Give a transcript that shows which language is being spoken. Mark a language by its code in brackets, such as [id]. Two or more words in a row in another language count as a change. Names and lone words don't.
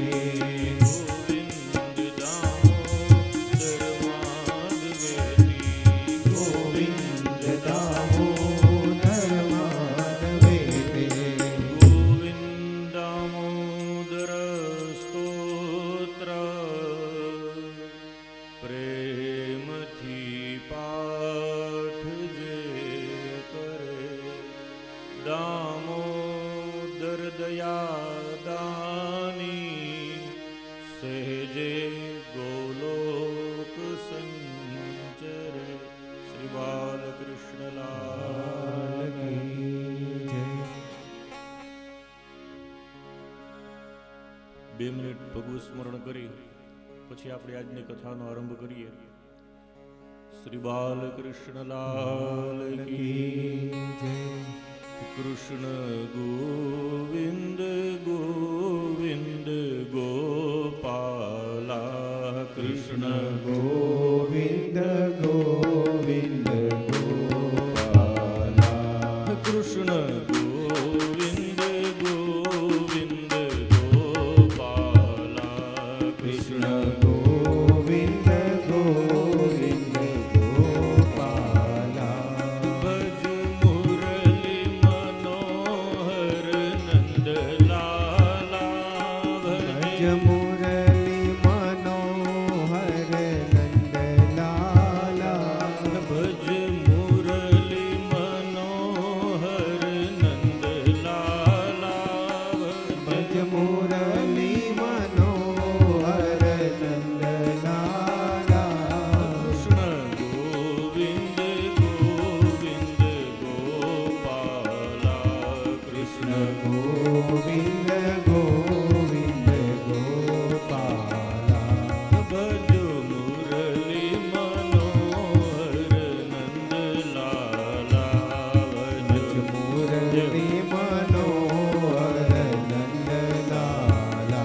[sa] गोविन्द दामोदर माधवेति गोविन्द दामोदर माधवेति [gu] ગોવિંદ દામોદર સ્તોત્ર પ્રેમથી પાઠ જે કરે દામોદર દયા દાની સહજે ગોલોક સંચરે [hi] श्री बालकृष्ण लाल की [gu] બે મિનિટ ભગવત સ્મરણ કરી પછી આપણે આજની કથાનો આરંભ કરીએ. [hi] श्री बालकृष्ण लाल की जय. कृष्ण गोविन्द गोविन्द गोपाला कृष्ण गोविन्द गोविन्द गोपाला कृष्ण गोविन्द गोविन्द गोपाला कृष्ण गोविन्द गोविन्द गोपाला भज मुरली मनोहर नन्दलाला भज मुरली मनोहर नन्दलाला भज मुरली मनोहर नन्दलाला भज मुरली मनोहर नन्दलाला कृष्ण गोविन्द गोविन्द गोपाला कृष्ण गोविन्द गोविन्द गोपाला भज मुरली मनोहर नन्दलाला भज मुरली मनोहर नन्दलाला